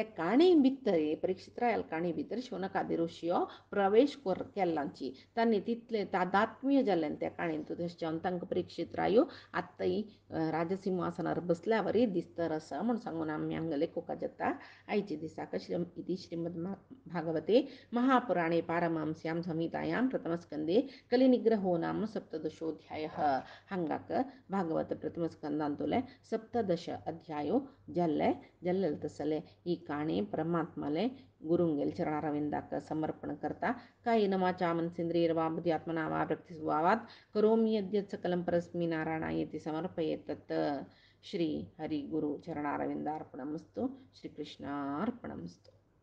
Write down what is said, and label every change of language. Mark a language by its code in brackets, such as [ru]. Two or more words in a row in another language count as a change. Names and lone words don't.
[kok] काणी भितर परीक्षित रायाल काणी भितर शौनकादी ऋषियो प्रवेश केल्लांची तांणी तितले तादात्म्य जाल्ल्यान त्या काणयेन तशें जावन तांकां परीक्षित रायो आत्ताय राजसिंहासनार बसल्यावरय दिसतर आसा म्हूण सांगून आमी हांगा लेखुका जाता आयचे [sa] दिसाक इति श्रीमद भागवते महापुराणे पारमांस्यां संहितायां प्रथमस्कंदे कलिनिग्रहो नाम सप्तदशोऽध्यायः [kok] हांगाक भागवत प्रथमस्कंदांतोले सप्तदश अध्यायो जल्ले तसले ಈ ಕಾಣೆ ಪರಮಾತ್ಮಲೆ ಗುರುಂಗೆಲ್ ಚರಣಾರವಿಂದಕ್ಕೆ ಸಮರ್ಪಣ करता [sa] कायेन वाचा मनसेन्द्रियैर्वा बुद्ध्यात्मना वा प्रकृतिस्वभावात् करोमि यद्यत् सकलं परस्मै नारायणायेति समर्पयेत् तत् श्री हरि गुरु चरणारविन्दार्पणमस्तु श्रीकृष्णार्पणमस्तु।